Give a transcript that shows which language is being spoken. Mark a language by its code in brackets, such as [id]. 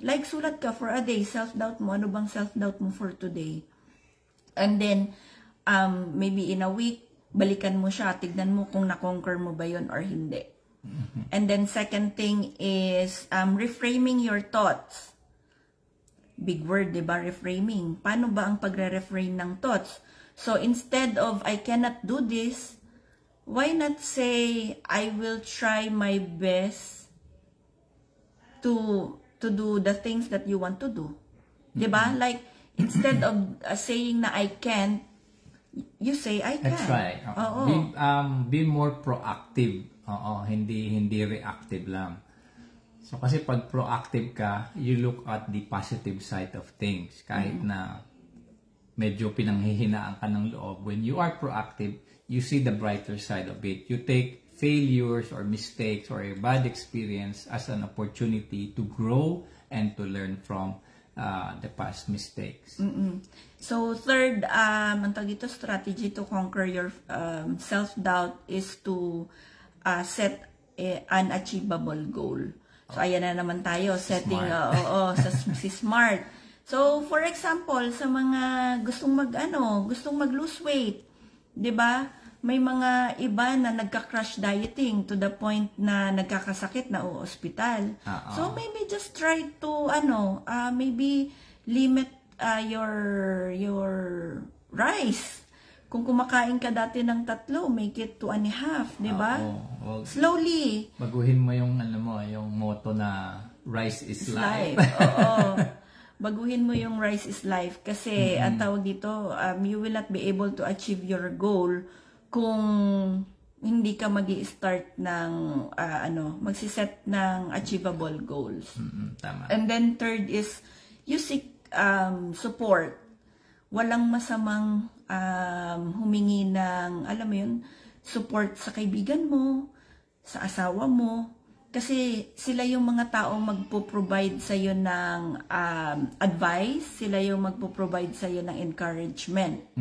[tl] Like, sulat ka [en] for a day, [tl] self-doubt mo. Ano bang self-doubt mo [en] for today? And then, maybe in a week, [tl] balikan mo siya, tignan mo kung na-conquer mo ba yun or hindi. [en] And then second thing is reframing your thoughts. Big word, diba? Reframing. [tl] Paano ba ang pagre-reframe ng thoughts? [en] So instead of I cannot do this, why not say I will try my best to do the things that you want to do? Diba? Like, instead of saying na I can't, you say I can. That's right. Be more proactive. [tl] Hindi reactive lang. [en] So [tl] kasi pag [en] proactive ka, you look at the positive side of things. [tl] Kahit na medyo pinanghihinaan ka ng loob, [en] when you are proactive, you see the brighter side of it. You take failures or mistakes or a bad experience as an opportunity to grow and to learn from the past mistakes. So third, [tl] ang tawag dito, [en] strategy to conquer your self-doubt is to set an achievable goal. [tl] So ayan na naman tayo, setting si SMART. So for example, sa mga gustong mag-lose weight, 'di ba? May mga iba na nagka-crash dieting [en] to the point [tl] na nagkakasakit na ospital. [en] So maybe just try to maybe limit your rice. [tl] Kung kumakain ka dati ng 3, [en] make it 2.5, [tl] 'di ba? [en] Slowly. [tl] Baguhin mo yung yung motto na [en] rice is life. [tl] Baguhin mo yung [en] rice is life [tl] kasi ang tawag dito, [en] you will not be able to achieve your goal [tl] kung hindi ka magi-start ng magsiset ng [en] achievable goals. [tl] Tama. [en] And then third is you seek support. [tl] Walang masamang humingi ng support sa kaibigan mo, sa asawa mo, kasi sila yung mga taong magpo-provide sa iyo ng advice, sila yung magpo-provide sa iyo ng encouragement.